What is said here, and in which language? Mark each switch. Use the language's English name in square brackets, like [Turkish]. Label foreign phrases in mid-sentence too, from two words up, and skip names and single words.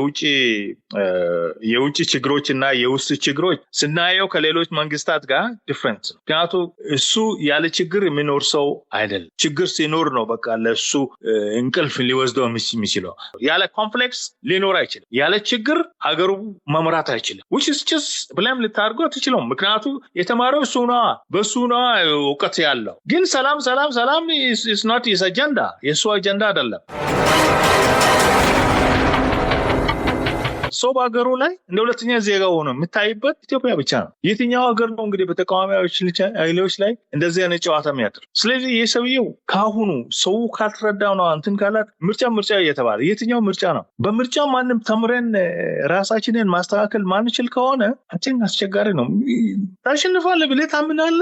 [Amharic] የውጭ ችግሮችና የውስጥ ችግሮች ስናየው ከሌሎች መንግስታት ጋር ዲፈረንት ነው ምክንያቱም እሱ ያለ ችግር የሚኖር ሰው አይደለም ችግር ሲኖር ነው በቃ ለሱ እንቅልፍ ሊወስደው የሚችለው ያለ ኮምፕሌክስ ሊኖር አይችልም ያለ ችግር ሀገሩ መምራት አይችልም [English] which is just [Amharic] ብለም ልታርገው ትችለው ምክንያቱም የተማረው በሱ ነው ዕውቀት ያለው ግን ሰላም [English] is not his agenda [Amharic] የሱ አጀንዳ አይደለም ሰው በአገሩ ላይ እንደ ሁለተኛ ዜጋ ሆኖ የምታይበት ኢትዮጵያ ብቻ ነው የትኛው ሀገር ነው እንግዲህ በተቃዋሚዎች ላይ እንደዚህ አይነት ጨዋታ የሚያደርግ ስለዚህ የሰውየው ካሁኑ ሰው ካልተረዳው ነው እንትን ካላት ምርጫ እየተባለ የትኛው ምርጫ ነው በምርጫ ማንም ተምረን ራሳችንን ማስተካከል ማንችል ከሆነ አስቸጋሪ ነው ታሸንፋለህ ብለህ ታምናለህ